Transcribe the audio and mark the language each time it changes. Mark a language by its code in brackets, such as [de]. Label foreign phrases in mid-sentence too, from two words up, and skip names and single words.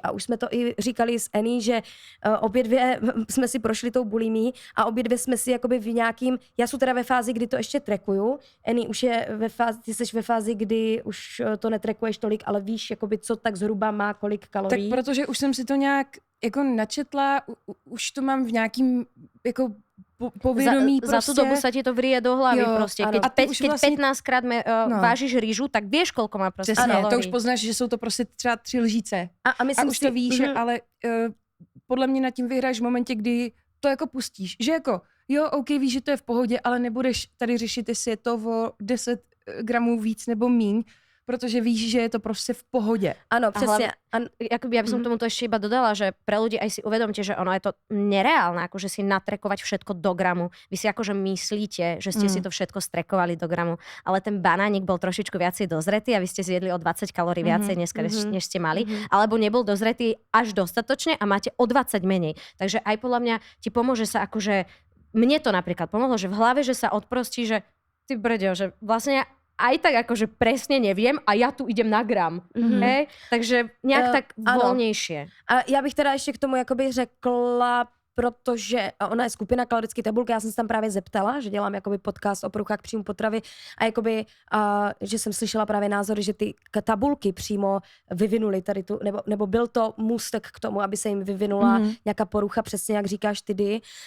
[cs] A už jsme to i říkali s Annie, že obě dvě jsme si prošli tou bulimí a obě dvě jsme si jakoby v nějakým, já jsem teda ve fázi, kdy to ještě trekuju, Annie už je ve fázi, ty jsi ve fázi, kdy už to netrekuješ tolik, ale víš, jakoby, co tak zhruba má kolik kalorií. Tak protože už jsem si to nějak jako načetla, už to mám v nějakým jako povědomí [sk] za [cs] prostě. [sk] tú dobu sa ti to vrie do hlavy [cs] Jo, [sk] proste. áno. Keď, A ty už keď vlastne- 15 krát vážiš rýžu, tak vieš, koľko má proste [cs] Přesně, [sk] kalórií. [cs] to už poznáš, že jsou to prostě třeba 3 lžíce. A myslím A už to víš, Mhm. ale podle mě nad tím vyhráš v momentě, kdy to jako pustíš. Že jako, jo, OK, víš, že to je v pohodě, ale nebudeš tady řešit, jestli je to o 10 gramů víc nebo míň, protože víš, že je to prostě v pohodě. Ano, přesně. [sk] Jakoby ja by som tomu to ešte iba dodala, že pre ľudí aj si uvedomte, že ono je to nereálne, akože si natrekovať všetko do gramu. Vy si akože myslíte, že ste si to všetko strekovali do gramu, ale ten banánik bol trošičku viacej dozretý a vy ste zjedli o 20 kalórií viacej dneska, než ste mali, alebo nebol dozretý až dostatočne a máte o 20 menej. Takže aj podľa mňa ti pomôže sa akože, mne to napríklad pomohlo, že v hlave, že sa odprostí, že ty brďo, že vlastne aj tak akože presne neviem a ja tu idem na gram. Hej? Takže nejak tak voľnejšie. [cs] A já bych teda ještě k tomu jakoby řekla, protože ona je skupina kalorické tabulky, já jsem se tam právě zeptala, že dělám jakoby podcast o poruchách příjmu potravy a jakoby, že jsem slyšela právě názory, že ty tabulky přímo vyvinuli tady tu, nebo byl to můstek k tomu, aby se jim vyvinula nějaká porucha, přesně jak říkáš ty.